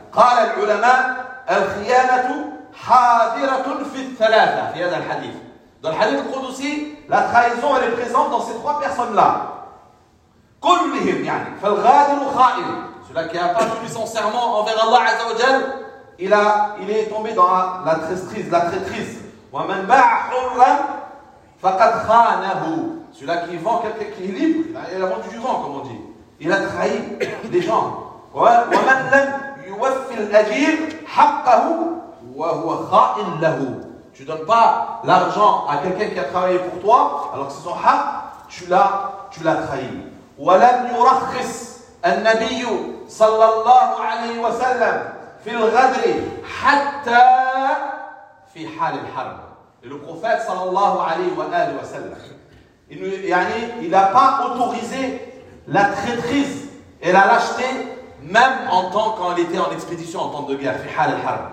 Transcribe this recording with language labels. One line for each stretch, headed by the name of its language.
Arabic: قال العلماء الخيانة حاضرة في الثلاثة في هذا الحديث.
French: Dans le hadith al-Qudusi, la trahison elle est présente dans ces trois personnes-là.
Arabic: كلهم يعني فالغادر خائن.
French: Celui qui n'a pas tenu son serment envers Allah Azza wa Jal, il est tombé dans la traîtrise.
Arabic: ومن باع حرا فقد خانه.
French: Celui qui vend quelqu'un qui est libre, il a vendu du vent comme on dit. Il a trahi des gens.
Arabic: ومن لم يوفي الأجير حقه وهو خائن له.
French: Tu ne donnes pas l'argent à quelqu'un qui a travaillé pour toi, alors que c'est son haq, tu l'as trahi.
Arabic: وَلَمْ يُرَخِّسْ النَّبِيُّ صَلَّى اللَّهُ عَلَيْهِ وَسَلَّمْ فِي الْغَدْرِ حَتَّى فِي حَالِ الْحَرْبِ.
French: Et le prophète صلى الله عليه وآله وسلم, il n'a pas autorisé la traîtrise et la lâcheté même en temps quand il était en expédition en temps de guerre,
Arabic: fi hal al-harb.